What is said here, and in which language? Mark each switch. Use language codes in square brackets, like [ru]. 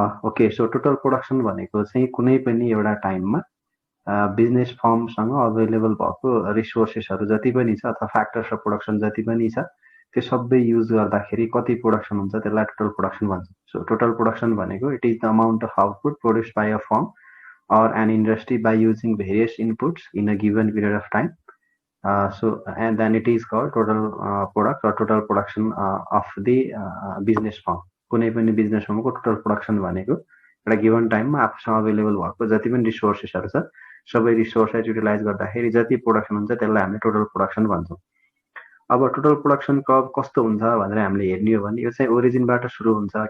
[ne] Okay, so total production भनेको चाहिँ कुनै पनि एउटा टाइममा बिजनेस फर्मसँग अभाइलेबल भएको रिसोर्सेसहरू जति पनि छ अथवा फ्याक्टर्स अफ प्रोडक्सन जति पनि छ त्यो सबै युज गर्दाखेरि कति प्रोडक्सन हुन्छ त्यसलाई टोटल प्रोडक्सन भन्छ। सो टोटल प्रोडक्सन भनेको [en] It is the amount of output produced by a firm or an industry by using various inputs in a given period of time. And then it is called total product or total production of the business firm. [ne] कुनै पनि business फर्मको total production भनेको एउटा given टाइममा आफूसँग available भएको जति पनि रिसोर्सेसहरू छ सबै रिसोर्सलाई युटिलाइज गर्दाखेरि जति प्रोडक्सन हुन्छ त्यसलाई हामीले टोटल प्रोडक्सन भन्छौँ। अब टोटल प्रोडक्सन कर्भ कस्तो हुन्छ भनेर हामीले हेर्ने हो भने यो चाहिँ ओरिजिनबाट सुरु हुन्छ।